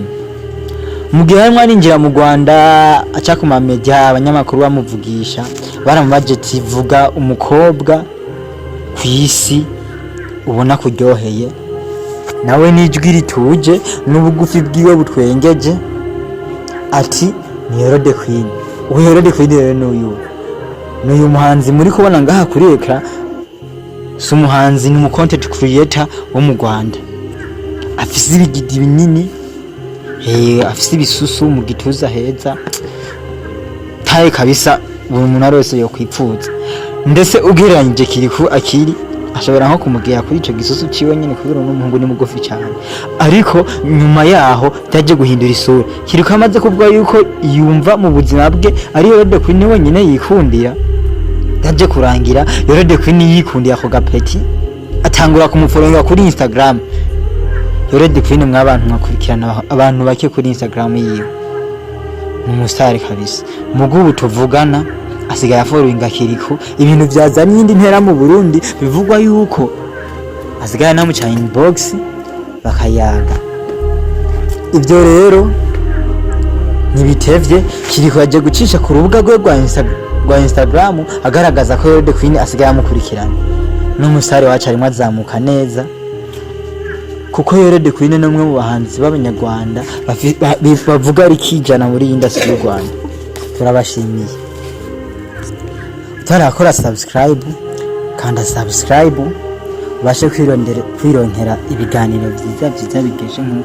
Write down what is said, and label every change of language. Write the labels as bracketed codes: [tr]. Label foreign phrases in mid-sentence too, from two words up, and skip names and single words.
[rn] Mu gihe harimo arinjira mu Rwanda aca ku media, abanyamakuru bamuvugisha baramubaje ati vuga umukobwa kwisi ubona kuryoheye. Nawe nijwi rituje n'ubugufi bwiwe butwengeje ati ni Yoro the Queen. Uyu Yoro the Queen rero n'uyu muhanzi muri kubona ngaha kuri ekra, si umuhanzi, ni [en] content creator [rn] wo mu Rwanda. Afise ibigidi binini, afise ibisusu mu gituza heza, taye kabisa buri umuntu wese yo kwipfuza. Ndetse ugereranyije Ikiriku Akili ashobora nko kumugera kuri ico gisusu ciwe nyene, kubera n'umuhungu ni mugufi cyane. Ariko nyuma yaho byaje guhindura isura. Ikiriku amaze kuvuga yuko yumva mu buzima bwe ari Yoro the Queen wenyine yikundira, yaje kurangira Yoro the Queen yikundiye ako gapeti, atangura kumufollowinga kuri Instagram. Yoro the Queen mwabantu mwakurikirana abantu bake kuri Instagram yiwe, ni umustar kabisa. Mugubu tuvugana asigaye followinga Ikiriku, ibintu byazanye indi ntera mu Burundi. Bivugwa yuko asigaye namuca inbox bakayaga. Ibyo rero nibitevye Ikiriku yaje gucisha ku rubuga rwa Instagram agaragaza ko Yoro the Queen asigaye amukurikirana. N'umusare wacu arimo azamuka neza, kuko Yoro the Queen n'umwe mu bahanzi b'abanyarwanda bavuga rikijana muri industry y'u Rwanda. Turabashimiye. Utarakora subscribe kanda subscribe, ubashe kwironkera ibiganiro byiza bigeje nk'uko.